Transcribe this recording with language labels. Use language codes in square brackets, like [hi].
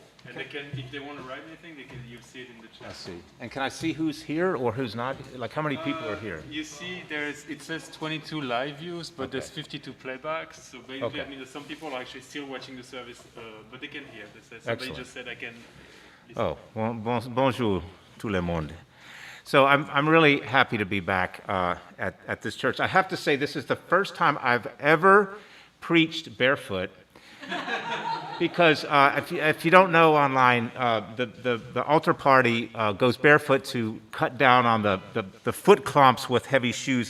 [en] And they can, if they want to write anything, you'll see it in the chat. I see. And can I see who's here or who's not? Like how many people are here? You see, it says 22 live views, but there's 52 playbacks. So basically, Okay. I mean, some people are actually still watching the service, but they can hear. Somebody Excellent. just said I can. Listen. [fr] Oh, bonjour tout le monde. [en] So I'm really happy to be back at this church. I have to say this is the first time I've ever preached barefoot. Because if you don't know online, the altar party goes barefoot to cut down on the foot clomps with heavy shoes.